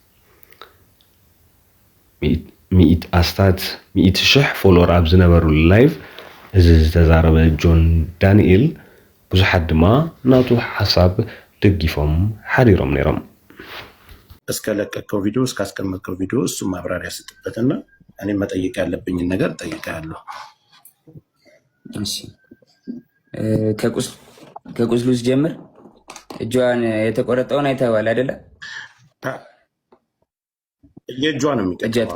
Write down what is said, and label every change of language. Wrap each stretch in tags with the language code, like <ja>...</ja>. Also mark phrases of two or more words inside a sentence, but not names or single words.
<ti>100,000 ፎሎወር ኣብ ዝነበሩሉ ላይቭ እዚ ዝተዛረበ ጆን ዳንኤል ብዙሓት ድማ ናቱ ሓሳብ ደጊፎም ሓዲሮም ነይሮም።</ti> <am>እስከለቀቀው ቪዲዮ እስካስቀመጥከው ቪዲዮ እሱ ማብራሪያ ስጥበትና እኔም መጠየቅ ያለብኝን ነገር ጠይቃለሁ። እሺ ከቁስሉ ጀምር። እጇን የተቆረጠውን አይተዋል አይደለ? የእጇ ነው የሚቀጥለው።</am>